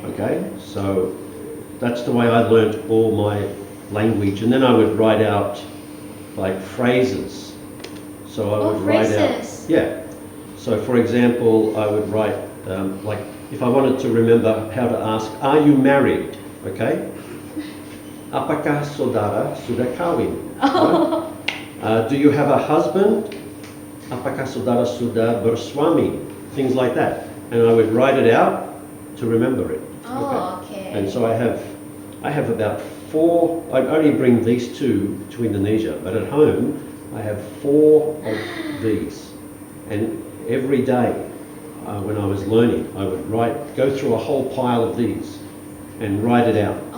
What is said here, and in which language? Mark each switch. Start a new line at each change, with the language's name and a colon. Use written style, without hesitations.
English: Okay, so that's the way I learnt all my language, and then I would write out like phrases. So I would write out. Yeah. So for example, I would write like if I wanted to remember how to ask, "Are you married?" Okay.
Indonesian: Apakah saudara sudah kawin?
English: Oh. Do you have a husband?
Indonesian: Apakah saudara sudah bersuami?
English: Things like that, and I would write it out to remember it. Oh, okay. And so I have about 4. I only bring these two to Indonesia, but at home I have 4 of these. And every day when I was learning, I would go through a whole pile of these and write it out.